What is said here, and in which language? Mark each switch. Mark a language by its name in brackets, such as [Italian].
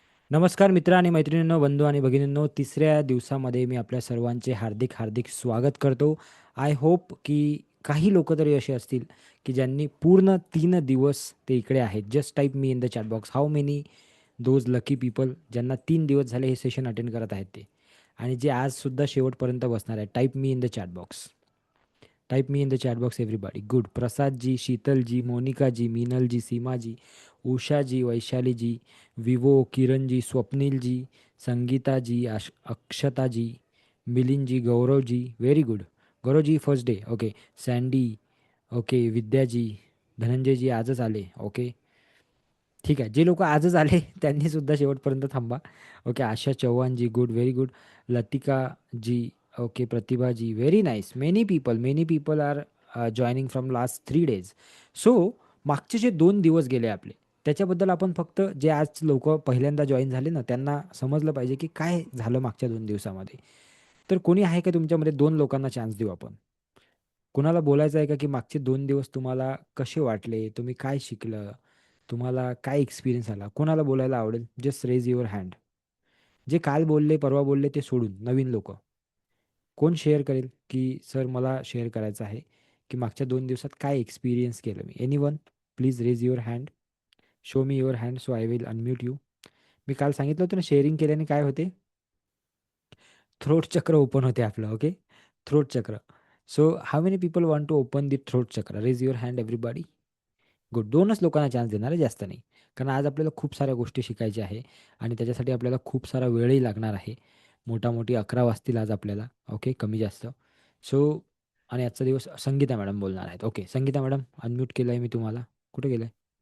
[Marathi] नमस्कार मित्र आणि मैत्रिणींनो, बंधू आणि भगिनींनो, तिसऱ्या दिवसामध्ये मी आपल्या सर्वांचे हार्दिक हार्दिक स्वागत करतो. आय होप की काही लोक तरी असे असतील की ज्यांनी पूर्ण 3 दिवस ते इकडे आहेत. [English] just type me in the chat box how many those lucky people [Marathi] ज्यांना 3 दिवस झाले हे सेशन अटेंड करत आहेत ते, आणि जे आजसुद्धा शेवटपर्यंत बसणार आहे. [English] Type me in the chat box. Type me in the chat box everybody. Good. Prasad ji, Sheetal ji, Monika ji, Meenal ji, Seema ji, Usha ji, Vaishali ji, Vivo, Kiran ji, Swapnil ji, Sangeeta ji, Akshata ji, Milind ji, Gaurav ji. Very good. Gaurav ji first day. Okay. Sandy. Okay. [Marathi] विद्या जी, धनंजय जी आजच आले. Okay, ठीक आहे. जे लोक आजच आले त्यांनी सुद्धा शेवटपर्यंत थांबा. Okay. [English] Asha Chavan ji, good, very good. Latika ji, okay. Pratibha ji, very nice. Many people are joining from last 3 days. [Marathi] So मागचे जे 2 दिवस गेले आपले, त्याच्याबद्दल आपण फक्त जे आज लोक पहिल्यांदा जॉईन झाले ना, त्यांना समजलं पाहिजे की काय झालं मागच्या 2 दिवसामध्ये. तर कोणी आहे का तुमच्यामध्ये? 2 लोकांना चान्स देऊ आपण. कुणाला बोलायचं आहे का की मागचे 2 दिवस तुम्हाला कसे वाटले, तुम्ही काय शिकलं, तुम्हाला काय एक्सपिरियन्स आला? कोणाला बोलायला आवडेल? [English] Just raise your hand. [Marathi] जे काल बोलले, परवा बोलले ते सोडून नवीन लोक कोण शेअर करेल की सर मला शेअर करायचं आहे की मागच्या 2 दिवसात काय एक्सपिरियन्स केलं मी? Anyone? [English] Please raise your hand. Show me your hand so I will unmute you. [Marathi] मी काल सांगितलं होतं ना, शेअरिंग केल्याने काय होते? थ्रोट चक्र ओपन होते आपलं. [English] Okay, throat chakra. So how many people want to open the throat chakra? Raise your hand everybody. [Marathi] Good. 2च लोकांना चान्स देणार आहे, जास्त नाही. कारण आज आपल्याला खूप साऱ्या गोष्टी शिकायच्या आहे आणि त्याच्यासाठी आपल्याला खूप सारा वेळही लागणार आहे. मोठामोठी 11 वाजतील आज आपल्याला. ओके, कमी जास्त. सो आणि आजचा दिवस संगीता मॅडम बोलणार आहेत. ओके, संगीता मॅडम अनम्यूट केलं आहे मी तुम्हाला. कुठे गेलं आहे?